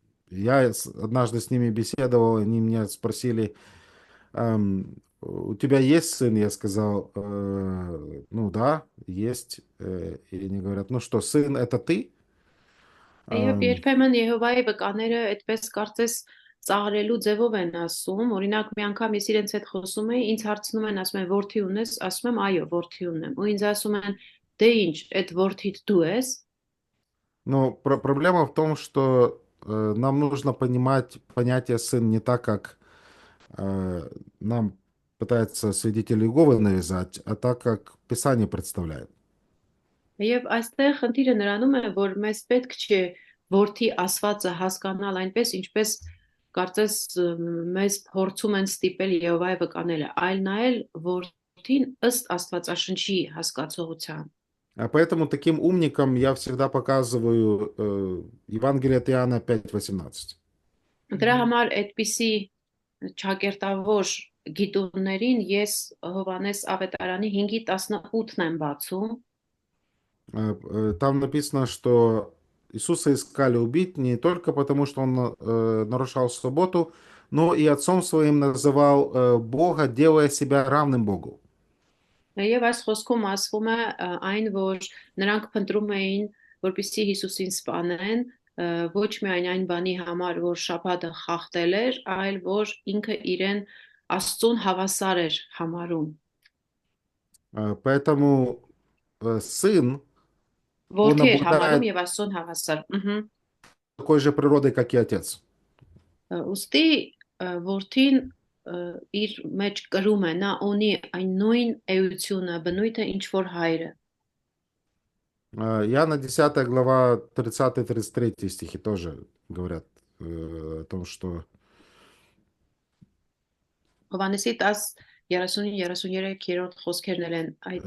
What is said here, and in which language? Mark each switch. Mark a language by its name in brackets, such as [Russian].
[Russian] Я однажды с ними беседовал, они меня спросили, у тебя есть сын? Я сказал, ну да, есть. И они говорят, ну что, сын это ты? [Armenian] Եվ երբեմն Եհովայի վկաները այդպես կարծես ծաղրելու ձևով են ասում, օրինակ մի անգամ ես իրենց հետ խոսում եի, ինձ հարցնում են, ասում են որդի ունես, ասում եմ այո, որդի ունեմ, ու ինձ ասում են դե ինչ, այդ որդիդ դու ես։ [Russian] Но проблема в том, что нам нужно понимать понятие сын не так, как нам пытаются свидетели Иеговы навязать, а так, как Писание представляет. [Armenian] Եվ այստեղ խնդիրը նրանում է, որ մեզ պետք չէ որդի ասվածը հասկանալ այնպես, ինչպես կարծես մեզ փորձում են ստիպել Եհովայի վկաները, այլ նայել որդին ըստ Աստվածաշնչի հասկացողության։ [Russian] Поэтому таким умникам я всегда показываю Евангелие от Иоанна 5:18. [Armenian] Դրա համար այդպիսի ճակերտավոր գիտուններին ես Հովհաննես Ավետարանի 5:18-ն եմ бացում։ [Russian] Там написано, что Иисуса искали убить не только потому, что он нарушал субботу, но и отцом своим называл Бога, делая себя равным Богу. [Armenian] Եվ այս խոսքում ասվում է այն, որ նրանք փնտրում էին, որպեսզի Հիսուսին սպանեն, ոչ միայն այն բանի համար, որ շաբաթը խախտել էր, այլ որ ինքը իրեն Աստծուն հավասար էր համարում։ [Russian] Поэтому сын, он [Armenian] Որդի էր համարում [Russian] обладает [Armenian] եւ Աստծուն հավասար։ [Russian] такой же природой, как и отец. [Armenian] Ոստի որդին իր մեջ կրում է, նա ունի այն նույն էությունը, բնույթը, ինչ որ հայրը։ [Russian] Иоанна 10 глава 30-33 стихи тоже говорят о том, что [Armenian] Հովհաննեսի 10:30-33-րդ խոսքերն են այդ